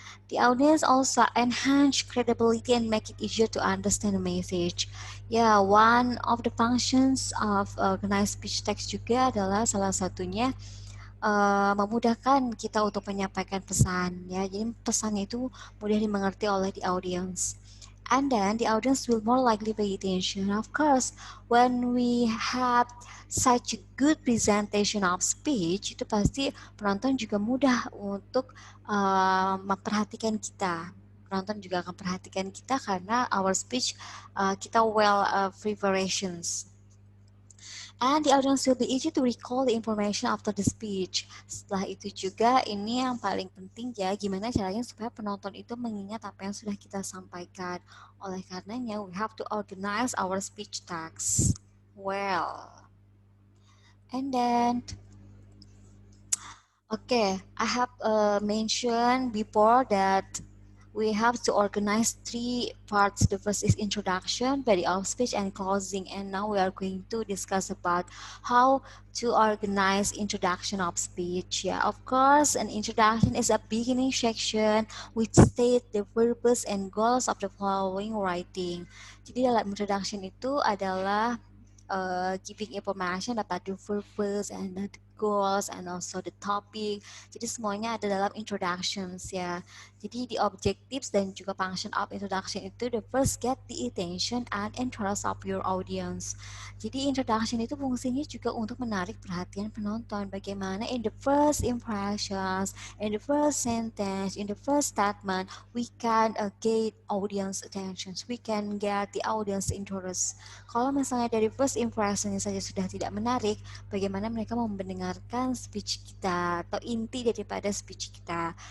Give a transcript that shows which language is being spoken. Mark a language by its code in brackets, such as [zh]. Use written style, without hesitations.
[en] The audience also enhance credibility and make it easier to understand the message. Yeah, one of the functions of organized speech text [id] juga adalah salah satunya memudahkan kita untuk menyampaikan pesan ya. Jadi pesannya itu mudah dimengerti oleh [en] the audience. And then the audience will more likely pay attention. Of course, when we have such a good presentation of speech, [id] itu pasti penonton juga mudah untuk memperhatikan kita. Penonton juga akan perhatikan kita karena [en] our speech [id] kita [en] well preparations. And the audience will be easy to recall the information after the speech. [id] Setelah itu juga ini yang paling penting ya, gimana caranya supaya penonton itu mengingat apa yang sudah kita sampaikan. Oleh karenanya, [en] we have to organize our speech tags well. And then, okay, I have mentioned before that we have to organize 3 parts. The first is introduction, body of speech, and closing. And now we are going to discuss about how to organize introduction of speech. Yeah, of course, an introduction is a beginning section which state the purpose and goals of the following writing. [id] Jadi dalam introduction itu adalah [en] giving information about the purpose and the goals and also the topic. [id] Jadi semuanya ada dalam introductions ya. [en] Jadi the objectives [id] dan juga [en] function of introduction itu the first get the attention and interest of your audience. [id] Jadi introduction itu fungsinya juga untuk menarik perhatian penonton. Bagaimana [en] in the first impressions, in the first sentence, in the first statement, we can get audience attentions. We can get the audience interest. [id] Kalau misalnya dari first impression saja sudah tidak menarik, bagaimana mereka mau mendengarkan speech kita atau inti daripada speech kita.